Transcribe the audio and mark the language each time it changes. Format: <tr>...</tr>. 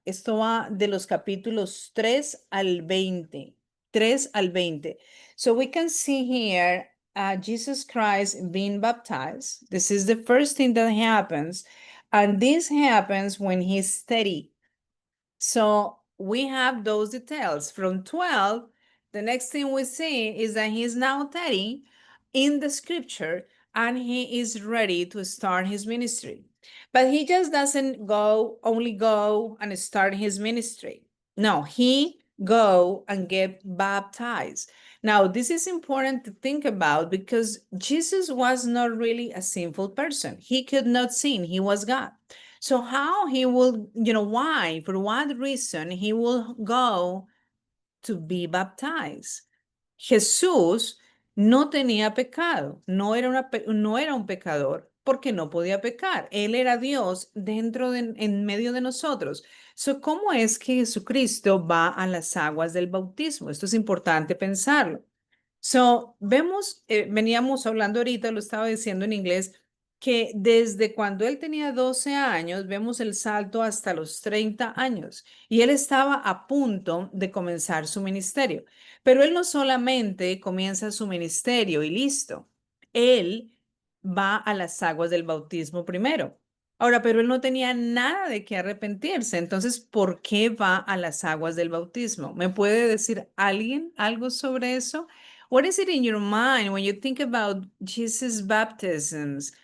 <es>Esto va de los capítulos 3 al 20. 3 al 20.</es> <en>So we can see here Jesus Christ being baptized. This is the first thing that happens. And this happens when he's 30. So we have those details. From 12, the next thing we see is that he's now 30 in the scripture, and he is ready to start his ministry. But he just doesn't only go and start his ministry. No, he go and get baptized. Now, this is important to think about, because Jesus was not really a sinful person. He could not sin. He was God. So how he will, why, for what reason he will go to be baptized?</en> <es>Jesús no tenía pecado, no era un pecador, porque no podía pecar. Él era Dios en medio de nosotros.</es> <en>So,</en> <es>¿cómo es que Jesucristo va a las aguas del bautismo? Esto es importante pensarlo.</es> <en>So,</en> <es>veníamos hablando ahorita, lo estaba diciendo en inglés, que desde cuando él tenía 12 años, vemos el salto hasta los 30 años, y él estaba a punto de comenzar su ministerio. Pero él no solamente comienza su ministerio y listo, él va a las aguas del bautismo primero. Ahora, pero él no tenía nada de qué arrepentirse. Entonces, ¿por qué va a las aguas del bautismo? ¿Me puede decir alguien algo sobre eso?</es> <en>What is it in your mind when you think about Jesus' baptism?</en>